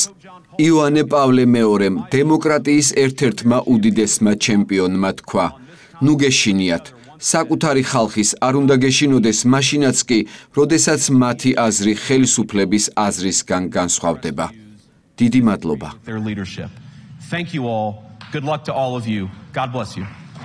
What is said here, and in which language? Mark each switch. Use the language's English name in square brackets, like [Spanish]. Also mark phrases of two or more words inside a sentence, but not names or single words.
[Georgian] იოანე პავლე მეორემ დემოკრატიის ერთ-ერთმა უდიდესმა ჩემპიონმა თქვა: ნუ გეშინიათ, საკუთარი ხალხის არ უნდა გეშინოდეს მაშინაც კი, როდესაც მათი აზრი ხელისუფლების აზრისგან განსხვავდება. დიდი მადლობა. [English] Thank you all. Good luck to all of you. God bless you.